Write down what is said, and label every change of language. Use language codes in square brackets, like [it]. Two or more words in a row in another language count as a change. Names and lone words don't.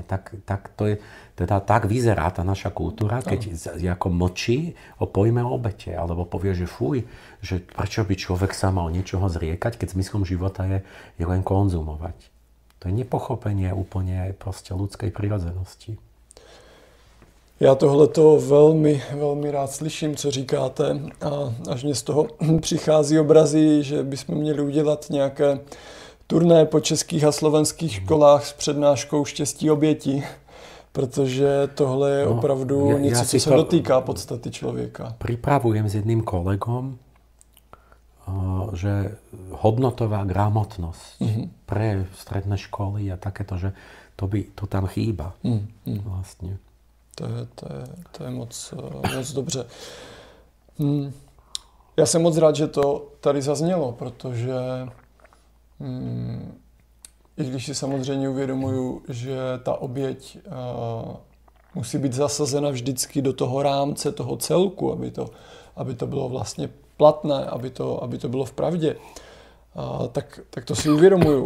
[sk] Tak vyzerá tá naša kultúra, keď ako mlčí o pojme obete. Alebo povie, že fuj, že prečo by človek sa mal niečoho zriekať, keď zmyslom života je len konzumovať. To je nepochopenie úplne proste ľudskej prirodzenosti. [cs] Já tohleto velmi, velmi rád slyším, co říkáte, a až mě z toho přichází obrazy, že bychom měli udělat nějaké turné po českých a slovenských školách s přednáškou Štěstí obětí, protože tohle je opravdu něco, co se dotýká podstaty člověka. [sk] Pripravujem s jedným kolegom, že hodnotová gramotnosť pre stredné školy a takéto, že to tam chýba vlastne. [cs] To je moc dobře. Já jsem moc rád, že to tady zaznělo, protože i když si samozřejmě uvědomuju, že ta oběť musí být zasazena vždycky do toho rámce, toho celku, aby to bylo vlastně platné, aby to bylo v pravdě, tak to si uvědomuju.